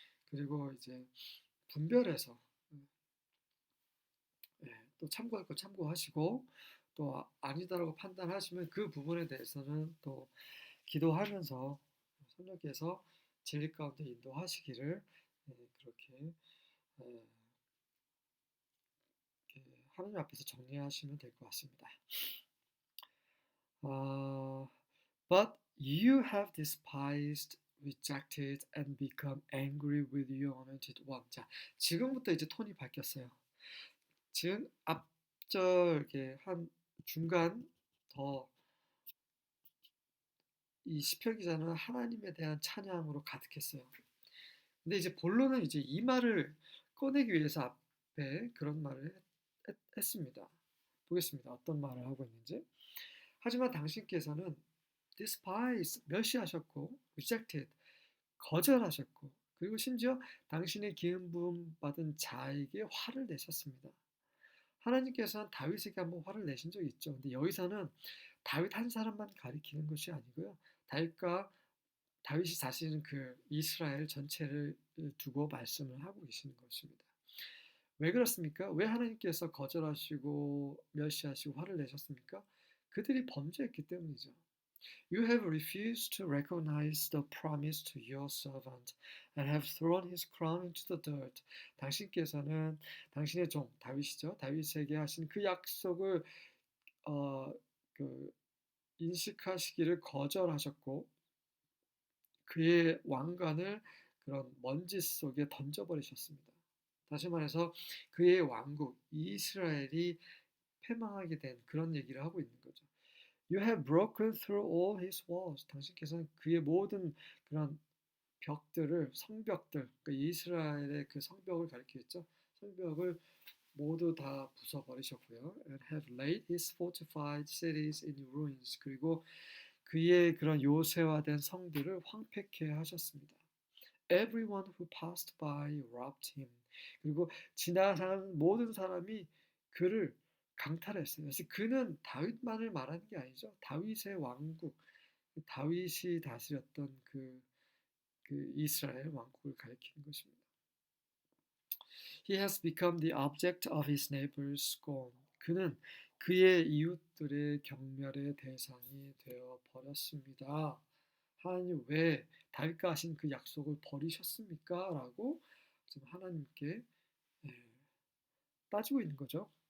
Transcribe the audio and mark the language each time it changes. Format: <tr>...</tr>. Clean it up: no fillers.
<ko>그리고 이제 분별해서 또 참고할 거 참고하시고 또 아니다라고 판단하시면 그 부분에 대해서는 또 기도하면서 성령께서 진리 가운데 인도하시기를 그렇게 하나님 앞에서 정리하시면 될 것 같습니다.</ko> <en>But you have despised, rejected, and become angry with your anointed one.</en> <ko>자, 지금부터 이제 톤이 바뀌었어요. 지금 앞절 한 중간 더 이 시편 기자는 하나님에 대한 찬양으로 가득했어요. 근데 이제 본론은 이제 이 말을 꺼내기 위해서 앞에 그런 말을 했습니다. 보겠습니다. 어떤 말을 하고 있는지. 하지만 당신께서는 despise, 멸시하셨고 rejected, 거절하셨고 그리고 심지어 당신의 기름 부음 받은 자에게 화를 내셨습니다. 하나님께서는 다윗에게 한번 화를 내신 적이 있죠. 근데 여기서는 다윗 한 사람만 가리키는 것이 아니고요. 다윗이 자신은 그 이스라엘 전체를 두고 말씀을 하고 계시는 것입니다. 왜 그렇습니까? 왜 하나님께서 거절하시고 멸시하시고 화를 내셨습니까? 그들이 범죄했기 때문이죠.</ko> <en>You have refused to recognize the promise to your servant and have thrown his crown into the dirt.</en> <ko>당신께서는 당신의 종 다윗이죠. 다윗에게 하신 그 약속을 인식하시기를 거절하셨고 그의 왕관을 그런 먼지 속에 던져버리셨습니다. 다시 말해서 그의 왕국 이스라엘이 패망하게 된 그런 얘기를 하고 있는 거죠.</ko> <en>You have broken through all his walls.</en> <ko>당신께서는 그의 모든 그런 벽들을 성벽들, 그러니까 이스라엘의 그 성벽을 가리키겠죠. 성벽을 모두 다 부숴버리셨고요.</ko> <en>And have laid his fortified cities in ruins.</en> <ko>그리고 그의 그런 요새화된 성들을 황폐케 하셨습니다.</ko> <en>Everyone who passed by robbed him.</en> <ko>그리고 지나가는 모든 사람이 그를 강탈했어요. 그래서 그는 다윗만을 말하는 게 아니죠. 다윗의 왕국, 다윗이 다스렸던 그 이스라엘 왕국을 가리키는 것입니다.</ko> <en>He has become the object of his neighbor's scorn.</en> <ko>그는 그의 이웃들의 경멸의 대상이 되어 버렸습니다. 하나님 왜 다윗과 하신 그 약속을 버리셨습니까? 라고 지금 하나님께 따지고 있는 거죠.</ko>